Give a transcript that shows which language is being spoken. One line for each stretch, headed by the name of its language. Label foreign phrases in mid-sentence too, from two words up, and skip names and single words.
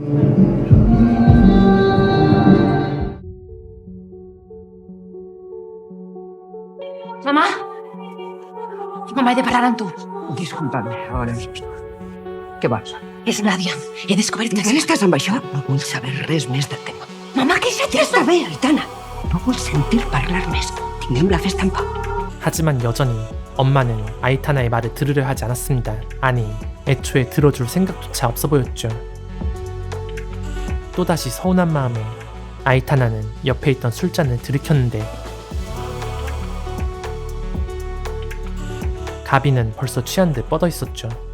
Catalan: Mamá. Mamá, he de parar amb tu. Disculpa'm, ahora. Què vols? És Nadia. He descobert que... Tant estàs amb això? No vull saber res més del tema. Mamá, què és Ja està bé, Aitana. No vull sentir parlar més. Tinguem la festa en pau.
Korean: 하지만 여전히 엄마는 아이타나의 말을 들으려 하지 않았습니다. 아니, 애초에 들어줄 생각조차 없어 보였죠. 또다시 서운한 마음에 아이타나는 옆에 있던 술잔을 들이켰는데 가비는 벌써 취한 듯 뻗어 있었죠.